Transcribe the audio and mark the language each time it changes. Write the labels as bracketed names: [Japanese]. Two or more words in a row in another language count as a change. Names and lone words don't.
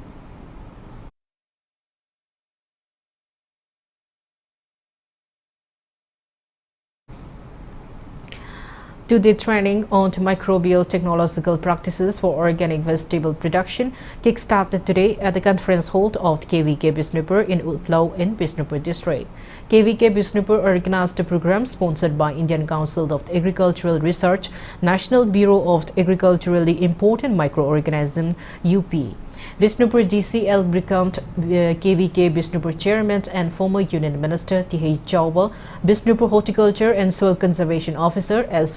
[English] Two-day training on microbial technological practices for organic vegetable production kick-started today at the conference hall of KVK Bisnupur in Utlau in Bisnupur district. KVK Bisnupur organized the program sponsored by Indian Council of Agricultural Research, National Bureau of Agriculturally Important Microorganisms, UP. Bisnupur DC L. Brikamt, KVK Bisnupur Chairman and former Union Minister T.H. Chauba, Bisnupur Horticulture and Soil Conservation Officer S.